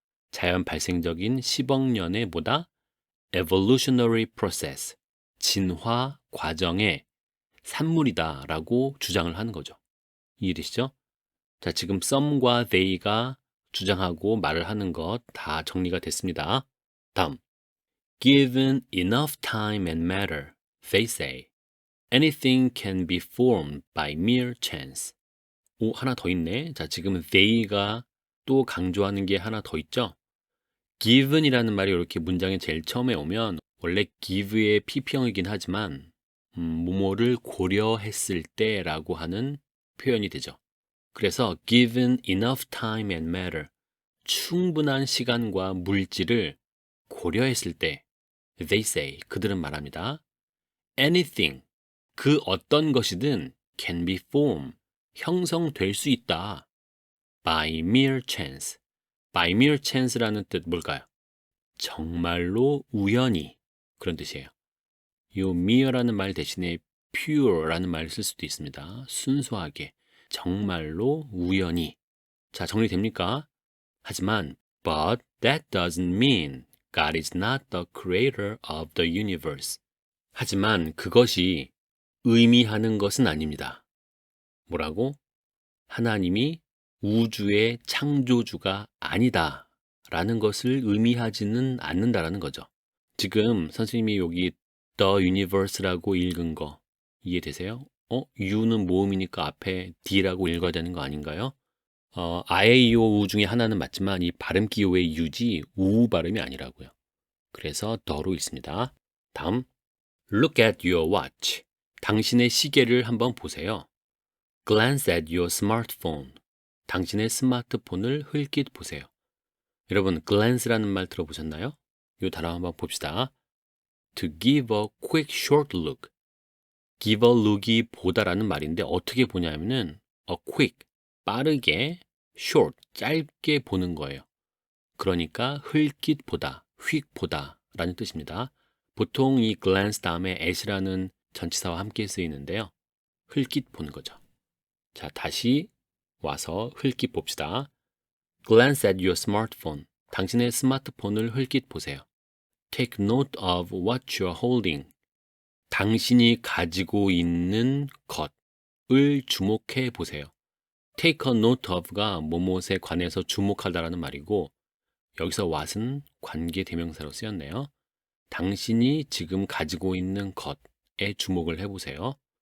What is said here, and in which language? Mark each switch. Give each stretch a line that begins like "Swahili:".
Korean: 자연 발생적인 10억 년의 뭐다?
English: evolutionary process,
Korean: 진화 과정의 산물이다라고 주장을 하는 거죠. 이해되시죠? 자, 지금 some과 they가 주장하고 말을 하는 것 다 정리가 됐습니다. 다음,
English: given enough time and matter, they say, anything can be formed by mere chance.
Korean: 오, 하나 더 있네. 자, 지금 they가 또 강조하는 게 하나 더 있죠. given이라는 말이 이렇게 문장의 제일 처음에 오면 원래 give의 PP형이긴 하지만 뭐뭐를 고려했을 때라고 하는 표현이 되죠. 그래서
English: given enough time and matter,
Korean: 충분한 시간과 물질을 고려했을 때
English: they say,
Korean: 그들은 말합니다. anything, 그 어떤 것이든
English: can be formed,
Korean: 형성될 수 있다.
English: by mere chance. by mere chance라는
Korean: 뜻 뭘까요? 정말로 우연히, 그런 뜻이에요. 이 mere라는 말 대신에 pure라는 말을 쓸 수도 있습니다. 순수하게, 정말로 우연히. 자, 정리됩니까? 하지만
English: but that doesn't mean God is not the creator of the universe.
Korean: 하지만 그것이 의미하는 것은 아닙니다. 뭐라고? 하나님이 우주의 창조주가 아니다 라는 것을 의미하지는 않는다라는 거죠. 지금 선생님이 여기 the universe라고 읽은 거 이해되세요? U는 모음이니까 앞에 D라고 읽어야 되는 거 아닌가요? 아에이오 중에 하나는 맞지만 이 발음 기호의 U지 우 발음이 아니라고요. 그래서 더로 읽습니다. 다음,
English: look at your watch.
Korean: 당신의 시계를 한번 보세요.
English: glance at your smartphone.
Korean: 당신의 스마트폰을 흘낏 보세요. 여러분, glance라는 말 들어보셨나요? 이 단어 한번 봅시다.
English: to give a quick short look. give a look
Korean: 이 보다라는 말인데 어떻게 보냐면은 a quick, 빠르게, short, 짧게 보는 거예요. 그러니까 흘낏 보다, 휙 보다 라는 뜻입니다. 보통 이 glance 다음에 at이라는 전치사와 함께 쓰이는데요. 흘낏 보는 거죠. 자, 다시 와서 흘낏 봅시다.
English: glance at your smartphone.
Korean: 당신의 스마트폰을 흘낏 보세요.
English: take note of what you're holding.
Korean: 당신이 가지고 있는 것을 주목해 보세요.
English: take a note of
Korean: 가 뭐뭇에 관해서 주목하다라는 말이고 여기서 what은 관계 대명사로 쓰였네요. 당신이 지금 가지고 있는 것에 주목을 해보세요.